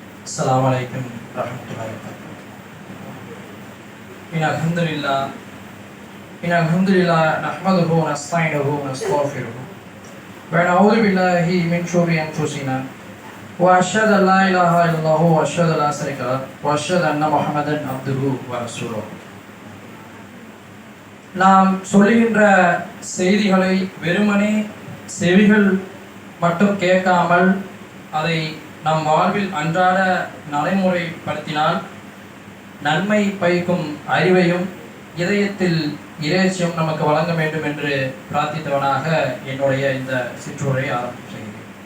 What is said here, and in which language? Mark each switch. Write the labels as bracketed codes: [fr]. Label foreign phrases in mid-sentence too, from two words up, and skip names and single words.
[ar] السلام عليكم ورحمة الله وبركاته. إن الحمد لله نحمده ونستعينه ونستغفره ونعوذ بالله من شرور أنفسنا وأشهد أن لا إله إلا الله وأشهد لا شريك له وأشهد أن محمدا عبده ورسوله. [ta] நாம் சொல்லுகின்ற செய்திகளை வெறுமனே செவிகள் மட்டும் கேட்காமல் அதை நம் வாழ்வில் அன்றாட நடைமுறைப்படுத்தினால் நன்மை பயக்கும் அறிவையும் இதயத்தில் இறைச்சியும் நமக்கு வழங்க வேண்டும் என்று பிரார்த்தித்தவனாக என்னுடைய இந்த சிற்றுரை ஆரம்பம் செய்கிறேன்.